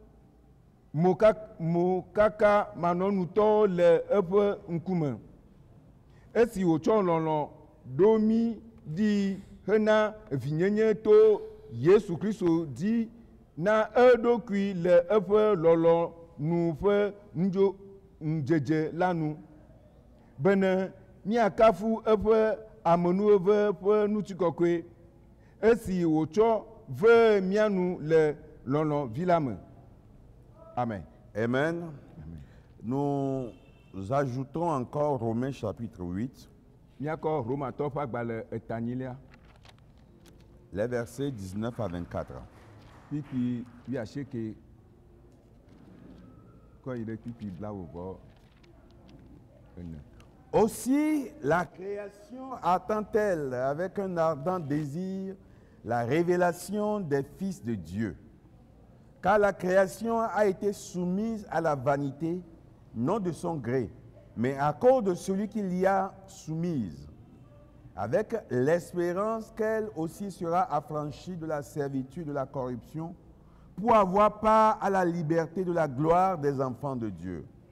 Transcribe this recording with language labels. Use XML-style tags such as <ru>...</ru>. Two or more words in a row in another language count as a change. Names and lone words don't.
<ee>mokaka manɔnutɔwo le eƒe ŋkume esi wòtsɔ lɔlɔ̃ ɖo mí ɖi hena vinyenye to Yesu Kristo dzi na eɖokui le eƒe lɔlɔ̃nu ƒe nudzedze la nu bene míakafu eƒe amenuveve ƒe ŋutikɔkɔe esi wòtsɔ ve mía nu le lɔlɔ̃vi la me. Amen. Amen.</ee> <fr>Nous ajoutons encore Romains chapitre 8.</fr> <ee>Míakɔ Romatɔ ƒe agbalẽ etanyilia.</ee> <fr>Les versets 19 à 24.</fr> <ee>Kpikpi wuiasieke kɔ yi ɖe kpikpi blawovɔ ene.</ee> <fr>Aussi, la création attend-elle avec un ardent désir la révélation des fils de Dieu. Car la création a été soumise à la vanité, non de son gré, mais à cause de celui qui l'y a soumise, avec l'espérance qu'elle aussi sera affranchie de la servitude de la corruption, pour avoir part à la liberté de la gloire des enfants de Dieu.</fr>